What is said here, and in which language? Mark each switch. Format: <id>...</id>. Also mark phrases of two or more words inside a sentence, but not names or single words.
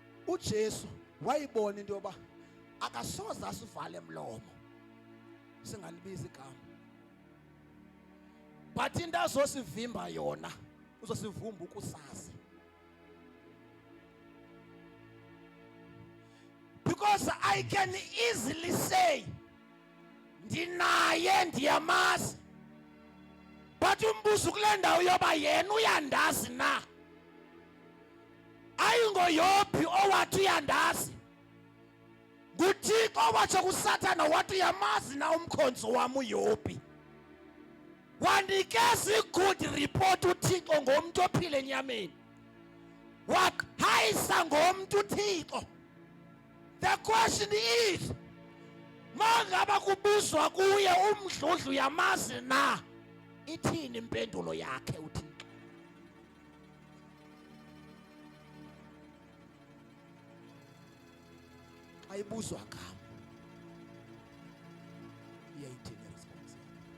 <xh>uJesu wayibona into yoba akasoze asivale emlomo singalibiza igama, but into azosivimba yona uzosivumba ukusazi.</xh> <en>Because I can easily say</en> <xh>ndinaye ndiyamazi, but umbuzo kule ndawo yoba yena uyandazi na, ayingoYobhi owathi uyandazi, nguThixo owatsho kuSathana wathi uyamazi na umkhonzi wam uYobhi. Wanikeza</xh> <en>i-good report</en> <xh>uThixo ngomntu ophila enyameni, waqhayisa ngomntu uThixo.</xh> <en>The question is,</en> <xh>mangaba kubuzwa kuye umdludlu uyamazi na, ithini impendulo yakhe uThixo? Ayibuzwa ngam, iyayithini response yakhe?</xh>